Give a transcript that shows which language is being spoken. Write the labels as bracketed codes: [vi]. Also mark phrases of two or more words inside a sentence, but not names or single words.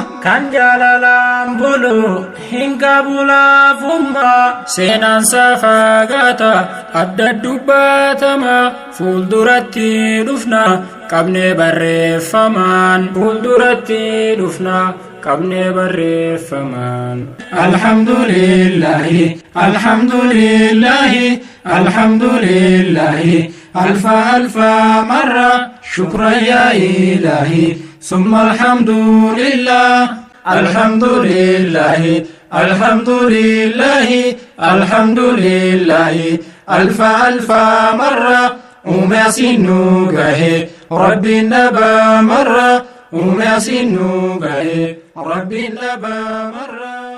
[om] kan jaalalaan bulu hin qabu laafummaa seenaan fagaata adda dubbatama fuulduratti dhufna qabnee barreeffamaan fuulduratti dhufna qabnee barreeffamaan. [ar] الحمد لله الحمد لله الحمد لله [om] alfa alfa marra [ar] شكرا يا إلهي ثم الحمد لله. الحمد لله الحمد لله الحمد لله [om] alfa alfa marra umeasinu gahe rabbi naba marra umeasinu gahe rabbi naba marra.